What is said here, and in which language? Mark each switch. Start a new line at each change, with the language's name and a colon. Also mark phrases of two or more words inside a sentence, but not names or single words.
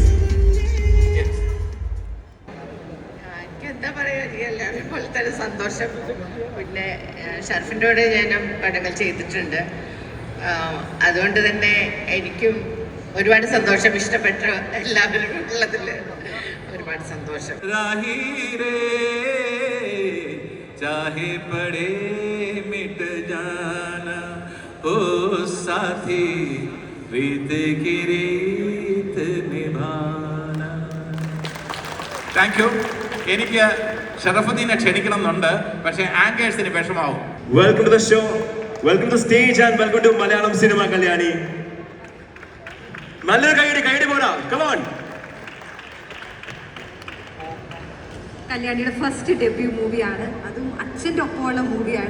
Malayalam: എന്താ പറയാ, എല്ലാവരും പോലെ തന്നെ സന്തോഷം. പിന്നെ ഷർഫിൻ്റെ കൂടെ ഞാൻ പടങ്ങൾ ചെയ്തിട്ടുണ്ട്. അതുകൊണ്ട് തന്നെ എനിക്കും ഒരുപാട് സന്തോഷം. ഇഷ്ടപ്പെട്ട എല്ലാവരും ഉള്ളതിൽ ഒരുപാട് സന്തോഷം.
Hindi: चाहे पड़े मिट जाना ओ साथी रीत की रीत निभाना.
English: Thank you.
Malayalam: എനിക്ക് ഷറഫുദ്ദീനെ ക്ഷണിക്കണം എന്നുണ്ട്, പക്ഷേ ആങ്കേഴ്സിന് വിഷമാവും.
English: Welcome to the show, welcome to stage and welcome to Malayalam cinema Kalyani.
Malayalam: നല്ലൊരു കൈയടി പോരാ,
English: come on.
Malayalam: കല്യാണിയുടെ
English: first debut
Malayalam: മൂവിയാണ്, അതും അച്ഛൻ്റെ ഒപ്പമുള്ള മൂവിയാണ്.